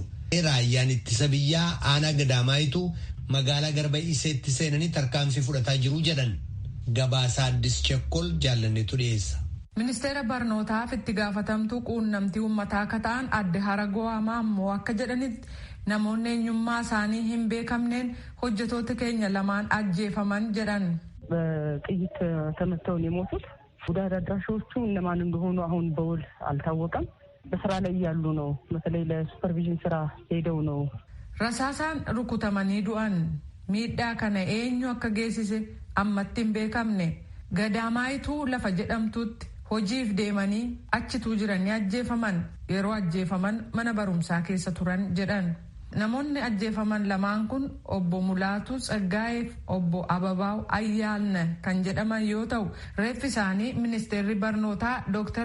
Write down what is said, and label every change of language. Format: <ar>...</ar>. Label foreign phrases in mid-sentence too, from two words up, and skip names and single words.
<om>Raayyaan ittisa biyyaa aanaa gadamaayituu magaalaa Garba Iseetti seenanii tarkaanfii fudhataa jiru jedhan. Gabaasaa Addis Chekkol jaallanneetu dhiyeessa. Ministeera barnootaaf itti gaafatamtuu quunnamtii uummataa akka ta'an adde Haragoo Amaammoo akka jedhanitti namoonni eenyummaa isaanii hin beekamneen hojjetoota keenya lamaan ajjeefaman jedhan.</om> <am>በጥይት ተመተው ነው የሞቱት። ጉዳት አድራሾቹ እነማን እንደሆኑ አሁን በውል አልታወቀም። በስራ ላይ ያሉ ነው። በተለይ ለሱፐርቪዥን ስራ ሄደው ነው።</am> <om>Rasaasaan rukutamanii du'an miidhaa kana eenyu akka geessise ammatti hin beekamne. Gadamaayituu lafa jedhamtutti hojiif deemanii achituu jiranii ajjeefaman. Yeroo ajjeefaman mana barumsaa keessa turan jedhan. Namoonni ajjeefaman lamaan kun obbo Mulaatu Tsaggaayeef obbo Ababaaw Ayyaalna kan jedhaman yoo ta'u reeffi isaanii ministeerri barnootaa Dr.</om>